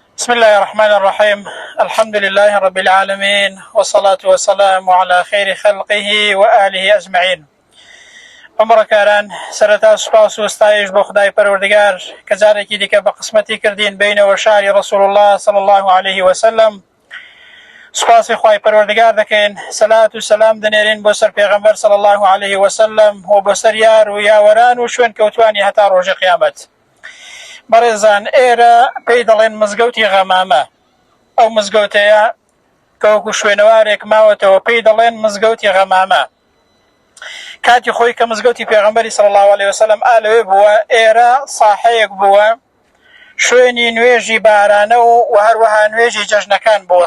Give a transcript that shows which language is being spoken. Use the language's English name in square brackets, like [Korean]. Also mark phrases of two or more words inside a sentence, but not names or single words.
[Arabic] بسم الله الرحمن الرحيم. الحمد لله رب العالمين، والصلاة والسلام على خير خلقه وآله أجمعين. [Central Kurdish] عمركاران سرتا سپاس و ستایش بۆ خدای پەروەردگار کە جارێکی دیکە بە قسمەتی کردین بینەوە شاری [Arabic] رسول الله صلى الله عليه وسلم. [Central Kurdish] سپاسی خوای پەروەردگار دەکەین، سەلات و سەلام دەنێرین بۆ سەر پێغەمبەر [Arabic] صلى الله عليه وسلم [Central Kurdish] و بۆ سەر یار و یاوەران و شوێن کەوتوانی هەتا ڕۆژی قیامەت. بەڕێزان، ئێرە پێی دەڵێن مزگەوتی غەمامە. ئەو مزگەوتەیە کە وەکو شوێنەوارێک ماوەتەوە پێی دەڵێن مزگەوتی غەمامە. کاتی خۆی کە مزگەوتی پێغەمبەری [Arabic] صلی الله عليه وسلم [Central Kurdish] ئالەوێ بووە، ئێرە ساحەیەک بووە، شوێنی نوێژی بارانە و هەروەها نوێژی جەژنەکان بووە.